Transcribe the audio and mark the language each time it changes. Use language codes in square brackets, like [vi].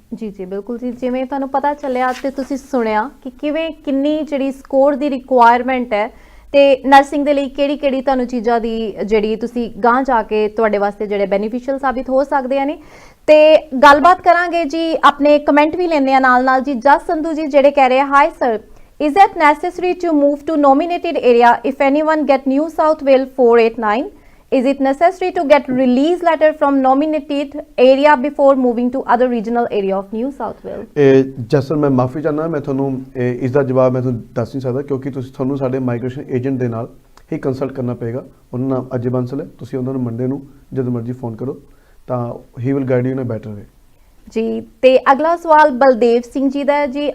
[pa] ਜੀ ਜੀ ਬਿਲਕੁਲ ਜੀ, ਜਿਵੇਂ ਤੁਹਾਨੂੰ ਪਤਾ ਚੱਲਿਆ ਤੇ ਤੁਸੀਂ ਸੁਣਿਆ ਕਿ ਕਿੰਨੀ ਜਿਹੜੀ ਸਕੋਰ ਦੀ ਰਿਕੁਆਇਰਮੈਂਟ ਹੈ ਤੇ ਨਰਸਿੰਗ ਦੇ ਲਈ ਕਿਹੜੀ ਤੁਹਾਨੂੰ ਚੀਜ਼ਾਂ ਦੀ ਜਿਹੜੀ ਤੁਸੀਂ ਗਾਂਹ ਜਾ ਕੇ ਤੁਹਾਡੇ ਵਾਸਤੇ ਜਿਹੜੇ ਬੈਨੀਫੀਸ਼ੀਅਲ ਸਾਬਿਤ ਹੋ ਸਕਦੇ ਆ ਨੇ। ਤੇ ਗੱਲਬਾਤ ਕਰਾਂਗੇ ਜੀ, ਆਪਣੇ ਕਮੈਂਟ ਵੀ ਲੈਣੇ ਆ ਨਾਲ ਜੀ। ਜਸ ਸੰਧੂ ਜੀ ਜਿਹੜੇ ਕਹਿ ਰਹੇ [en] Hi sir, is it necessary to move to nominated area if anyone get New South Wales 489? Is it necessary to get release letter from nominated area before moving to other regional area of New South Wales? [pa] Jassar ਮੈਂ ਮਾਫੀ ਚਾਹੁੰਦਾ, ਮੈਂ ਤੁਹਾਨੂੰ ਇਸ ਦਾ ਜਵਾਬ ਮੈਂ ਤੁਹਾਨੂੰ ਦੱਸ ਨਹੀਂ ਸਕਦਾ ਕਿਉਂਕਿ ਤੁਹਾਨੂੰ ਸਾਡੇ ਮਾਈਗ੍ਰੇਸ਼ਨ ਏਜੰਟ ਦੇ ਨਾਲ ਹੀ ਕੰਸਲਟ ਕਰਨਾ ਪਏਗਾ। ਉਹਨਾਂ ਦਾ ਨਾਮ ਅਜੇ ਬੰਸਲ ਹੈ। ਤੁਸੀਂ ਉਹਨਾਂ ਨੂੰ ਮੰਡੇ ਨੂੰ ਜਦੋਂ ਮਰਜ਼ੀ ਫੋਨ ਕਰੋ ਤਾਂ [en] He will guide you in a better way. [pa] ਜੀ ਤੇ ਅਗਲਾ ਸਵਾਲ ਬਲਦੇਵ ਸਿੰਘ ਜੀ ਦਾ ਹੈ ਜੀ।